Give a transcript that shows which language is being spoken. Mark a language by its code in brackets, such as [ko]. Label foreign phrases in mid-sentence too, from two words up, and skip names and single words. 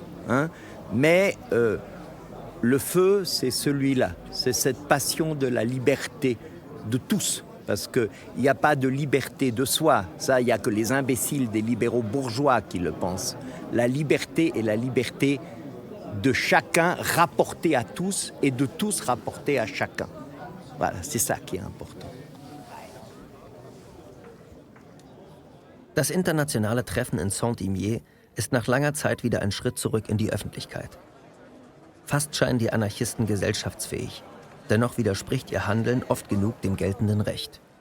[fr] Mais le feu, c'est celui-là, c'est cette passion de la liberté de tous. Parce qu'il n'y a pas de liberté de soi. Ça, il n'y a que les imbéciles des libéraux bourgeois qui le pensent. La liberté est la liberté de chacun rapporté à tous et de tous rapporté à chacun. Voilà, c'est ça qui est important. [de] Das internationale Treffen in Saint-Imier ist nach langer Zeit wieder ein Schritt zurück in die Öffentlichkeit. Fast scheinen die Anarchisten gesellschaftsfähig. Dennoch widerspricht ihr Handeln oft genug dem geltenden Recht.